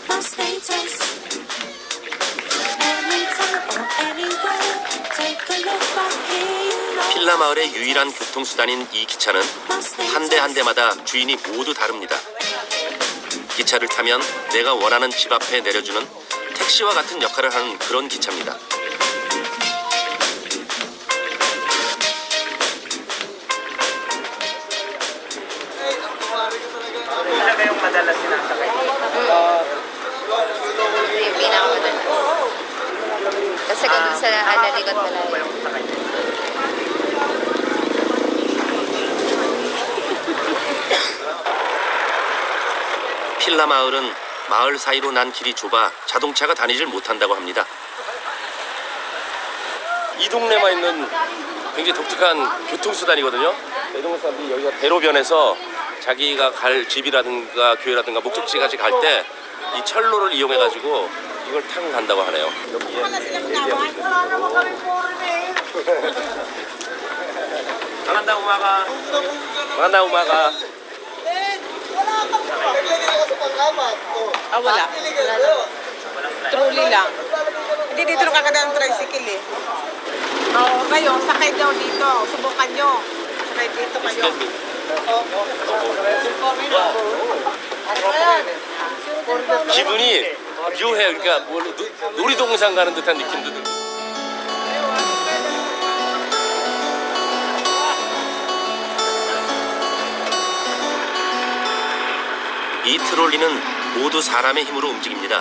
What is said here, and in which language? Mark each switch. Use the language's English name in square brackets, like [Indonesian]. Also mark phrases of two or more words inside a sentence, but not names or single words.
[Korean] 필라 마을의 유일한 교통수단인 이 기차는 한 대 한 대마다 주인이 모두 다릅니다. 기차를 타면 내가 원하는 집 앞에 내려주는 택시와 같은 역할을 하는 그런 기차입니다. [Filipino] Kasi kung dun sa Alaligot malayo. [Korean] 필라 마을은 마을 사이로 난 길이 좁아 자동차가 다니질 못한다고 합니다. 이 동네만 있는 굉장히 독특한 교통수단이거든요. 이 동네 사람들이 여기가 대로변에서 자기가 갈 집이라든가 교회라든가 목적지까지 갈 때 이 철로를 이용해가지고 이걸 타고 간다고 하네요. 여기에 [Filipino] Magandang umaga. 만나 우마가 Ah, wala. Truly lang. Hindi dito nakakadaan ng tricycle eh. Oo, kayo, sakay daw dito. Subukan nyo. Sakay dito kayo. [Korean] 기분이 묘해요. 그러니까 뭐 놀이동산 가는 듯한 느낌도 들고. 이 트롤리는 모두 사람의 힘으로 움직입니다.